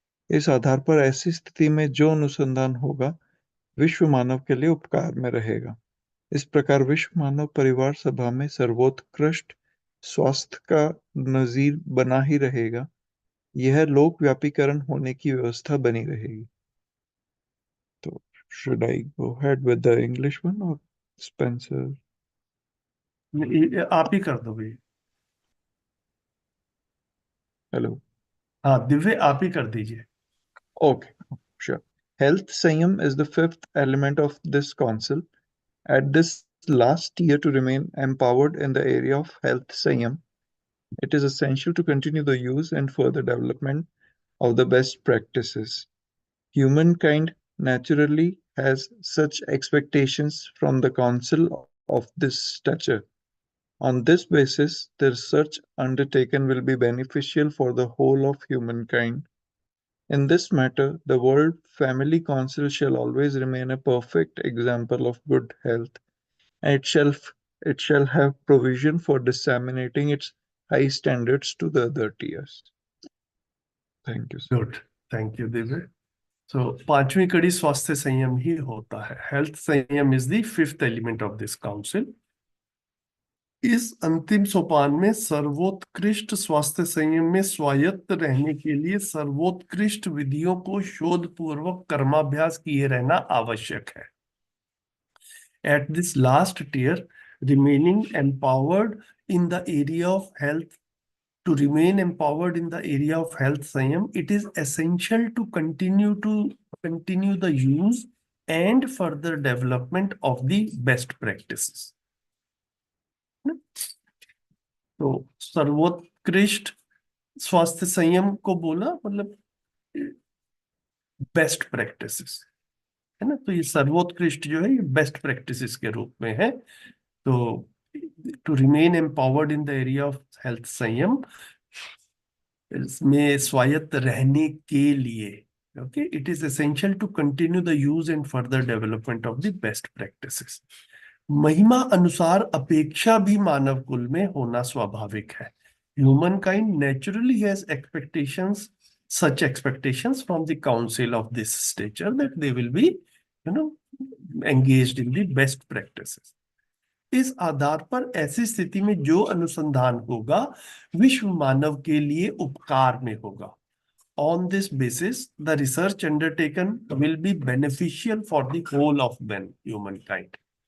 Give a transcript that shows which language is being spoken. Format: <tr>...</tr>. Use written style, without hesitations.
<hi>इस आधार पर ऐसी स्थिति में जो अनुसंधान होगा विश्व मानव के लिए उपकार में रहेगा। इस प्रकार विश्व मानव परिवार सभा में सर्वोत्कृष्ट स्वास्थ्य का नजीर बना ही रहेगा। यह लोक व्यापीकरण होने की व्यवस्था बनी रहेगी।</hi> <en>तो should I go ahead with the English one or Spencer?</en> <hi>आप ही कर दो भाई।</hi> <en>Hello.</en> <hi>हाँ दिव्य आप ही कर दीजिए।</hi> <en>Okay, sure. Health Sanyam is the fifth element of this council. At this last tier to remain empowered in the area of health Sanyam, it is essential to continue the use and further development of the best practices. Humankind naturally has such expectations from the council of this stature. On this basis, the research undertaken will be beneficial for the whole of humankind. In this matter, the World Family Council shall always remain a perfect example of good health, and it shall have provision for disseminating its high standards to the other tiers. Thank you, sir. Good, thank you Divya.</en> <hi>सो पांचवी कड़ी स्वास्थ्य संयम ही होता है।</hi> <en>Health sanyam is the fifth element of this council.</en> <hi>इस अंतिम सोपान में सर्वोत्कृष्ट स्वास्थ्य संयम में स्वायत्त रहने के लिए सर्वोत्कृष्ट विधियों को शोध पूर्वक कर्माभ्यास किए रहना आवश्यक है।</hi> <en>At this last tier, remaining empowered in the area of health, to remain empowered in the area of health Sanyam, it is essential to continue the use and further development of the best practices.</en> <hi>तो सर्वोत्कृष्ट स्वास्थ्य संयम को बोला मतलब best practices है ना। तो ये सर्वोत्कृष्ट जो है ये बेस्ट प्रैक्टिसेस के रूप में है।</hi> <en>तो to remain empowered in the area of health संयम</en> <hi>में स्वायत्त रहने के लिए</hi> <en>Okay it is essential to continue the use and further development of the best practices.</en> <hi>महिमा अनुसार अपेक्षा भी मानव कुल में होना स्वाभाविक है।</hi> <en>Humankind naturally has such expectations from the council of this stature that they will be, engaged in the best practices.</en> <hi>इस आधार पर ऐसी स्थिति में जो अनुसंधान होगा विश्व मानव के लिए उपकार में होगा।</hi> <en>On this basis, the research undertaken will be beneficial for the whole of humankind.</en>